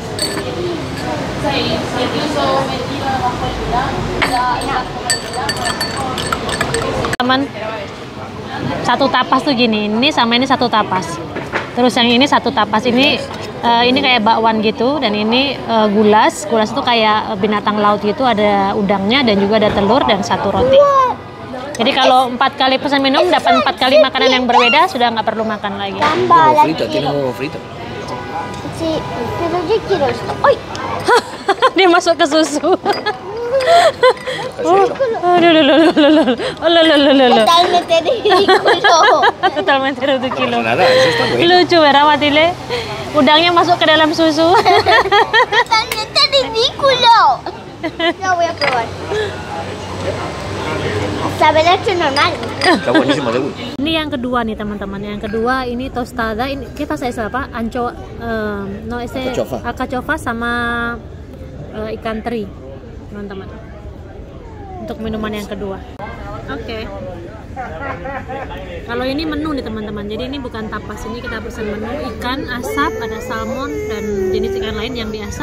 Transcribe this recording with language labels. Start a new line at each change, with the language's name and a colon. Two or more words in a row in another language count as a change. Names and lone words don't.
Indonesian: Teman, satu tapas tuh gini, ini sama ini satu tapas. Terus yang ini satu tapas ini kayak bakwan gitu, dan ini gulas itu kayak binatang laut gitu, ada udangnya dan juga ada telur dan satu roti. Jadi kalau 4 kali pesan minum dapat 4 kali makanan yang berbeda, sudah nggak perlu makan lagi.
Spanish: Tiene huevo frito. Sí, pero yo quiero esto. ¡Ay!
Indonesian: Dia masuk ke susu.
Spanish: Totalmente ridículo. Totalmente ridículo. Nada, eso está bueno. Lucu, ¿verdad, Matile?
Indonesian: Udangnya masuk ke dalam susu.
Spanish: Totalmente ridículo. Lo voy a probar. Sabe leche normal. Está buenísimo, de gusto.
Indonesian: Ini yang kedua nih teman-teman. Yang kedua ini tostada. Ini kita saya apa? Alcachofa sama ikan teri, teman-teman. Untuk minuman yang kedua. Oke. Kalau ini menu nih teman-teman. Jadi ini bukan tapas, ini kita pesan menu ikan asap, ada salmon dan jenis ikan lain yang diasap.